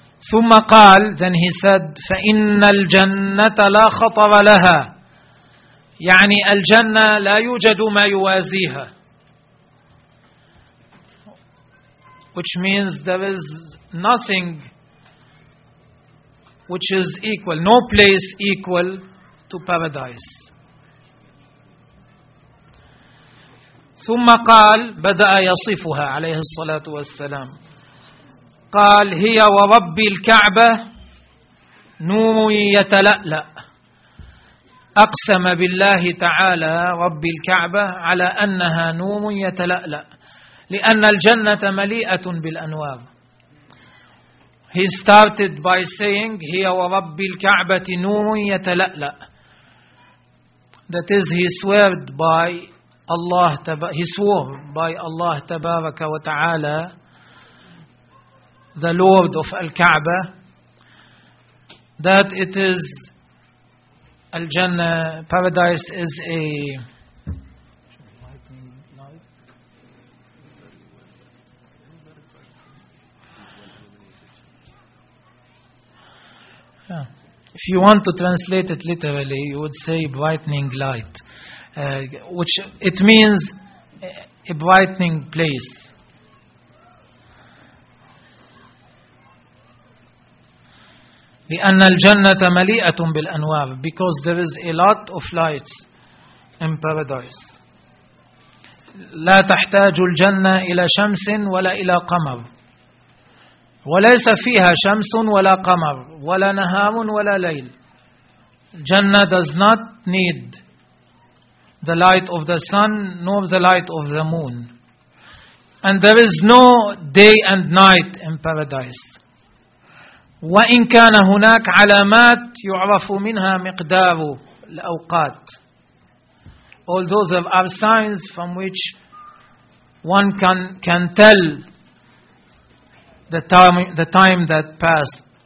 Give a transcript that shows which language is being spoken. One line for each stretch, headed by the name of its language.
Arabic: ثم قال,
English: then he said,
Arabic: فَإِنَّ الْجَنَّةَ لَا خَطَرَ لَهَا, يعني الجنة لا يوجد ما يوازيها,
English: which means there is nothing which is equal, no place equal to paradise.
Arabic: ثم قال, بدأ يصفها عليه الصلاة والسلام, قال هي ورب الكعبة نور يتلألأ. أقسم بالله تعالى رب الكعبة على أنها نور يتلألأ, لأن الجنة مليئة بالأنوار.
English: He started by saying
Arabic: هي ورب الكعبة نور يتلألأ,
English: that is he swore by Allah, he swore by Allah
Arabic: تبارك وتعالى,
English: the Lord of Al-Kaaba, that it is Al-Jannah, paradise is a if you want to translate it literally you would say brightening light, which it means a brightening place.
Arabic: لأن الجنة مليئة بالأنوار,
English: because there is a lot of lights in paradise.
Arabic: لا تحتاج الجنة إلى شمس ولا إلى قمر, وليس فيها شمس ولا قمر ولا نهار ولا ليل.
English: الجنة does not need the light of the sun nor the light of the moon, and there is no day and night in paradise.
Arabic: وإن كان هناك علامات يعرف منها مقدار الأوقات,
English: although there are signs from which one can tell the time that passed.